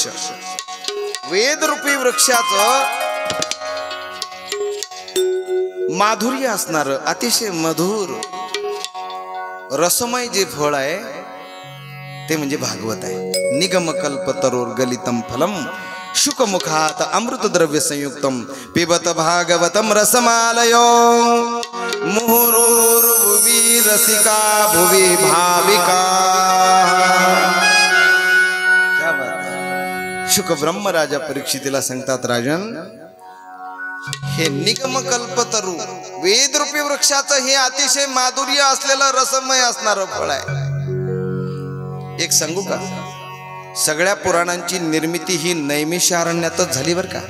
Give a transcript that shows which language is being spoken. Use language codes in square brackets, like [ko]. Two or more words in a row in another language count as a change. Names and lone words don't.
[mr] वेद रूपी वृक्षाचं माधुर्य असणार अतिशय मधुर रसमय जे फळ आहे ते म्हणजे भागवत आहे. [sa] निगम कल्प तरुर गलितम फलम शुकमुखात अमृत द्रव्य संयुक्तम पिबत भागवतम रसमालयो मुहुर्भुवि रसिका भुवि भाविका. [hi] क्या बात. [mr] शुक ब्रह्मराजा परीक्षितीला सांगतात राजन हे निगम कल्पतरू वेदरूपी वृक्षाचं हे अतिशय माधुर्य असलेलं रसमय असणारं फळ आहे. एक सांगू का, सगळ्या पुराणांची निर्मिती ही नैमिषारण्यातच झाली बर का.